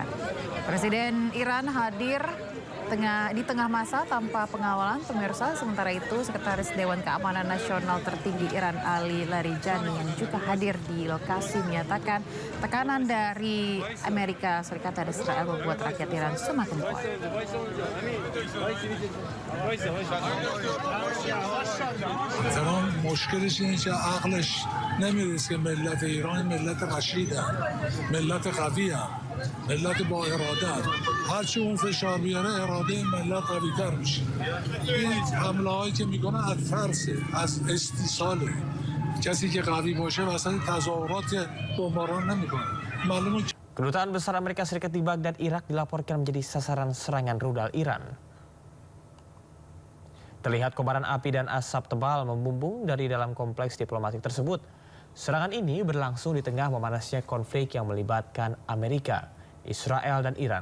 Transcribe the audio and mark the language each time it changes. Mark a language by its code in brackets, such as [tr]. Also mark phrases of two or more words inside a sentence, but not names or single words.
[id] Presiden Iran hadir di tengah masa tanpa pengawalan pemirsa. Sementara itu, Sekretaris Dewan Keamanan Nasional tertinggi Iran Ali Larijani yang juga hadir di lokasi menyatakan tekanan dari Amerika Serikat dan Israel membuat rakyat Iran semakin kuat. [fa] تمام مشکلش اینه که عقلش نمیرسه که ملت ایران ملت رشیدن، ملت قوی هم، ملت با اراده هم. هرچی اون فشار بیاره اراده ملت قوی تر میشه. این حمله هایی که میکنه از ترسه، از استیصاله. کسی که قوی باشه وسط تظاهرات بمباران نمیکنه. معلومه. [id] Kedutaan Besar Amerika Serikat di Baghdad, Irak dilaporkan menjadi sasaran serangan rudal Iran. Terlihat kobaran api dan asap tebal membumbung dari dalam kompleks diplomatik tersebut. Serangan ini berlangsung di tengah memanasnya konflik yang melibatkan Amerika, Israel, dan Iran.